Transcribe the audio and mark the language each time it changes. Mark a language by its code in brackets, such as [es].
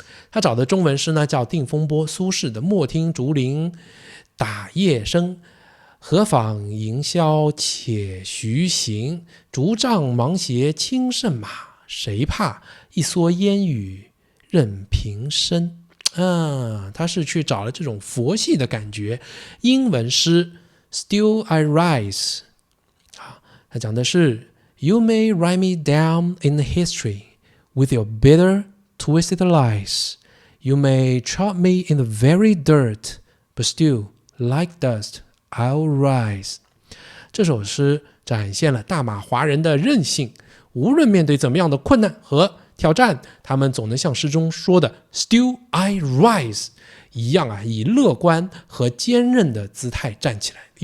[zh] 他找的中文诗呢叫定风波，苏轼的莫听竹林打叶声，何妨吟啸且徐行，竹杖芒鞋轻胜马，谁怕一蓑烟雨任平生。他是去找了这种佛系的感觉。 [en] 英文诗 Still I Rise，他讲的是 You may write me down in history with your bitter twisted lies. You may trod me in the very dirt, but still, like dust, I'll rise. [zh] 这首诗展现了大马华人的韧性，无论面对怎么样的困难和挑战，他们总能像诗中说的 Still I rise 一样以乐观和坚韧的姿态站起来。